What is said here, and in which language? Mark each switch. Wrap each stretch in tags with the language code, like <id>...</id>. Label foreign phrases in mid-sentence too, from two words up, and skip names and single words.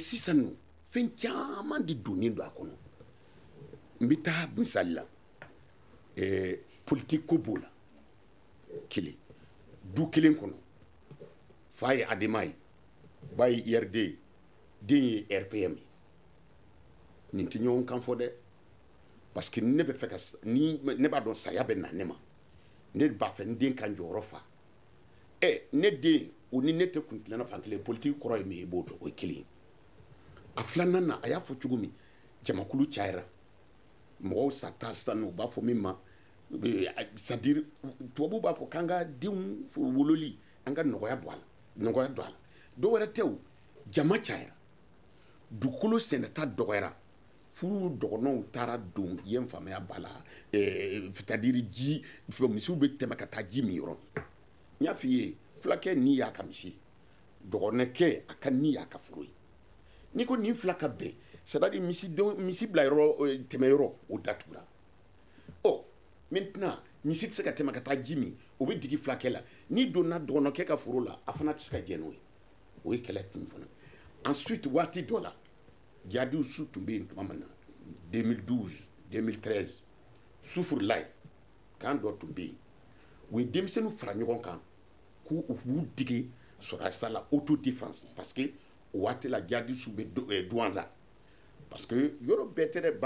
<bm>sisan nɔ fɛn caman de donnen don a kɔnɔ n bɛ taa misali la politique ko b'o la kelen du kelen kɔnɔ fa ye Adema ye ba ye IRD ye den ye RPM ye nin tɛ ɲɔgɔn kan fɔ dɛ</bm> <fr>parce que</fr> <bm>ne bɛ fɛ ka ni ne b'a dɔn saya bɛ na ne ma ne b'a fɛ n den ka jɔyɔrɔ fa ne den o ni ne tɛ kun tilenna fan kelen politique kɔrɔ ye min ye i b'o dɔn o ye kelen ye a filanan na a y'a fɔ cogo min jamakulu cayara mɔgɔw sa taa sisan u b'a fɔ min ma</bm> <fr>c'est-à-dire</fr> <bm>tubabuw b'a fɔ k'an ka denw wololi an ka nɔgɔya don a la dɔw wɛrɛ tɛ o jama cayara dugukolo sɛnɛta dɔgɔyara furu dɔgɔnɔw taara don yen faamuya b'a la</bm> <fr>c'est-à-dire</fr> <bm>ji misiw bɛ tɛmɛ ka taa ji min yɔrɔ min n y'a f'i ye fulakɛ ni y'a ka misi dɔgɔnɔkɛ a ka ni y'a ka furu ye n'i ko nin fila ka bɛn</bm> <fr>c'est-à-dire</fr> <bm>misi bila yɔrɔ tɛmɛ yɔrɔ o datugura maintenant misi tɛ se ka tɛmɛ ka taa ji min o bɛ digi fulakɛ la n'i donna dɔgɔnɔkɛ ka foro la a fana tɛ se ka jɛ n'o ye o ye kɛlɛ tun fana ensuite waati dɔ la jadiw su tun bɛ yen tuma min na 2012 2013 sufurulayi kan dɔ tun bɛ yen u ye denmisɛnninw fara ɲɔgɔn kan k'u b'u dege sɔrɔdasi la autodéfense</bm> <fr>parce que</fr> <bm>o waati la jadi su bɛ Douanza</bm> <fr>parce que</fr> <bm>yɔrɔ bɛɛ tɛ dɛ</bm>